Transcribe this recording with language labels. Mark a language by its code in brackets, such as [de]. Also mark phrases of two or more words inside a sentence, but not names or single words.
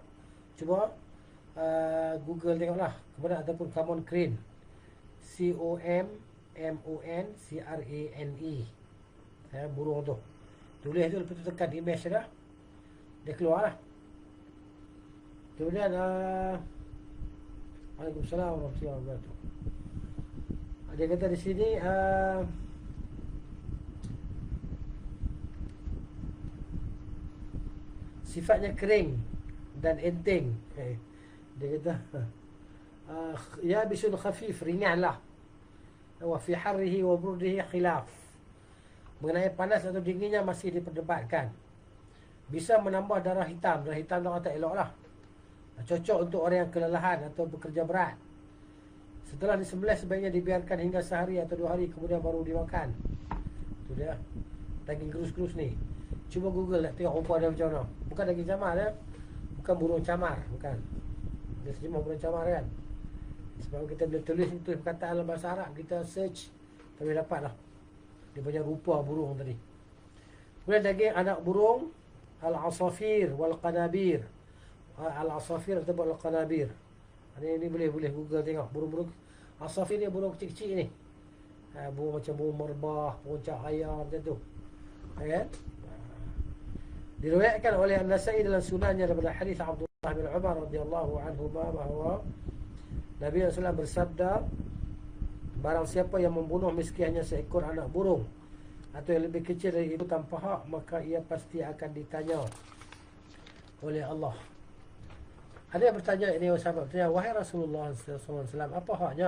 [ms] Cuba Google tengoklah. Kemudian ataupun [en] common crane. C-O-M-M-O-N-C-R-A-N-E. [ms] Burung tu. Tulis tu, lepas tu tekan image dah, dia keluar lah. [ar] Kemudian Waalaikumsalam warahmatullahi wabarakatuh. [ms] Dia kata di sini sifatnya kering dan enteng. Dia kata ya [ar] bisul khafif, [ms] ringan lah. [ar] Wa fi harrihi wa burdihi khilaf. [ms] Mengenai panas atau dinginnya masih diperdebatkan. Bisa menambah darah hitam. Darah hitam orang tak elok lah. Cocok untuk orang yang kelelahan atau bekerja berat. Setelah disembelih sebaiknya dibiarkan hingga sehari atau 2 hari, kemudian baru dimakan. Itu dia daging gerus-gerus ni. Cuba Google nak tengok rupa dia macam mana. Bukan daging camar dia, bukan burung camar, bukan. Dia terjemah burung camar kan. Sebab kita boleh tulis perkataan dalam bahasa Arab, kita search, tapi dapat lah dia punya rupa burung tadi. Kemudian daging anak burung, [ar] al-asafir wal-qanabir. [ms] Al-asafir atau al-qanabir. Ini boleh Google tengok. Burung-burung asafir ni burung kecil-kecil ni. Burung macam burung merbah, burung cahaya macam tu. Kan? Diriwayatkan oleh An-Nasa'i dalam sunannya daripada hadis Abdullah bin Umar [ar] radhiyallahu anhu [ms] bahawa Nabi SAW bersabda, barang siapa yang membunuh meski hanya seekor anak burung atau yang lebih kecil dari itu tanpa hak, maka ia pasti akan ditanya oleh Allah. Ada yang bertanya, ini sahabat bertanya, wahai Rasulullah SAW, apa haknya?